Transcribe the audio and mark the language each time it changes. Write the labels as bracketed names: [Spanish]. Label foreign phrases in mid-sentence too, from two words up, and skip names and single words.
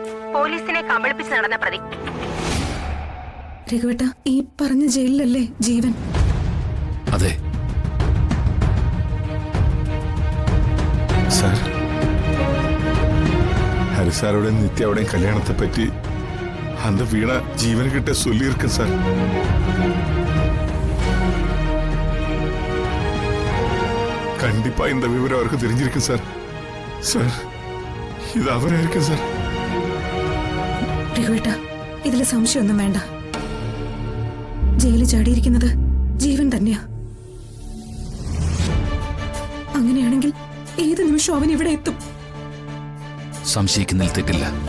[Malayalam] പോലീസിനെ കബളിപ്പിച്ച് നടന്ന പ്രതി. രഘുവേട്ട, ഈ പറഞ്ഞ ജയിലിലല്ലേ ജീവൻ? അതെ സാർ, ഹരിസാറുടെ നിത്യയുടെയും കല്യാണത്തെ പറ്റി [Tamil] அந்த வீணா ஜீவன்கிட்ட சொல்லியிருக்கேன் சார். கண்டிப்பா இந்த விவரம் அவருக்கு தெரிஞ்சிருக்கு சார். சார், [Malayalam] ഇത് അവരായിരിക്കും സാർ. രഘുവേട്ട, ഇതിൽ സംശയമൊന്നും വേണ്ട. ജയിലിൽ ചാടിയിരിക്കുന്നത് ജീവൻ തന്നെയാ. അങ്ങനെയാണെങ്കിൽ ഏത് നിമിഷം അവൻ ഇവിടെ എത്തും. സംശയിക്കുന്നതിൽ തെറ്റില്ല.